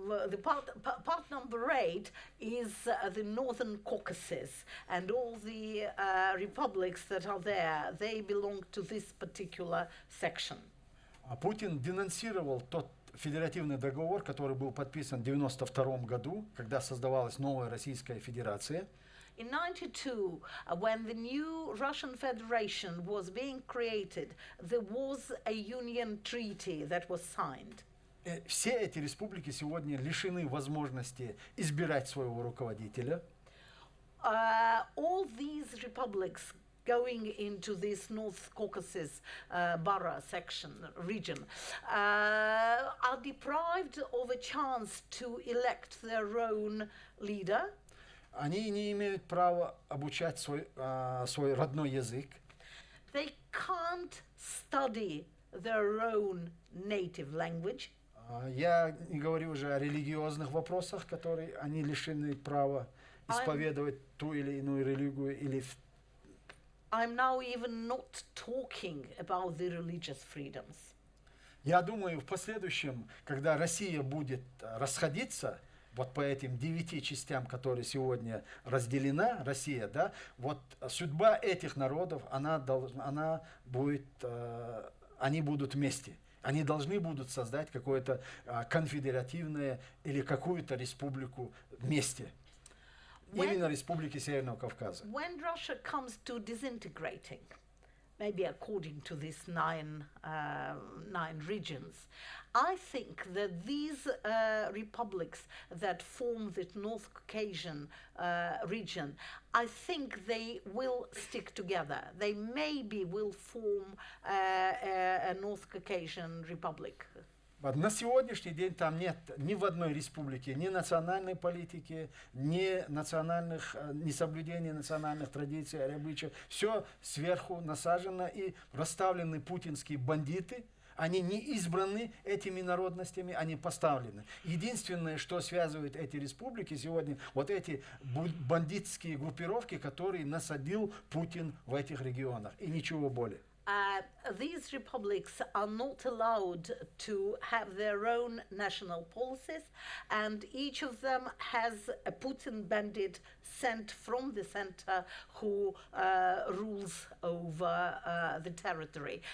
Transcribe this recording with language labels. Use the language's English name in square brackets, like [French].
[English] The part number 8 is the Northern Caucasus, and all the republics that are there, they belong to this particular section. [Russian] Путин денонсировал тот федеративный договор, который был подписан в 1992 году, когда создавалась новая Российская Федерация. [English] In 1992, when the new Russian Federation was being created, there was a union treaty that was signed. [Russian] Все эти республики сегодня лишены возможности избирать своего руководителя. [English] All these republics going into this North Caucasus borough section, region, are deprived of a chance to elect their own leader. [Russian] Они не имеют права обучать свой родной язык. [English] They can't study their own native language. [Russian] Я не говорю уже о религиозных вопросах, которые они лишены права исповедовать ту или иную религию или. [English] I'm now even not talking about the religious freedoms. [Russian] Я думаю, в последующем, когда Россия будет расходиться, вот по этим 9 частям, которые сегодня разделена, Россия, да, вот судьба этих народов, она будет, они будут вместе. Они должны будут создать какое-то конфедеративное или какую-то республику вместе. Именно республики Северного Кавказа. [English] When Russia comes to disintegrating, maybe according to these nine regions. I think that these republics that form the North Caucasian region, I think they will stick together. They maybe will form a North Caucasian republic. [Russian] Вот на сегодняшний день там нет ни в одной республике ни национальной политики, ни соблюдения национальных традиций, обычаев. Все сверху насажено, и расставлены путинские бандиты. Они не избраны этими народностями, они поставлены. Единственное, что связывает эти республики сегодня, вот эти бандитские группировки, которые насадил Путин в этих регионах, и ничего более. [English] These republics are not allowed to have their own national policies, and each of them has a Putin bandit sent from the center who rules over the territory.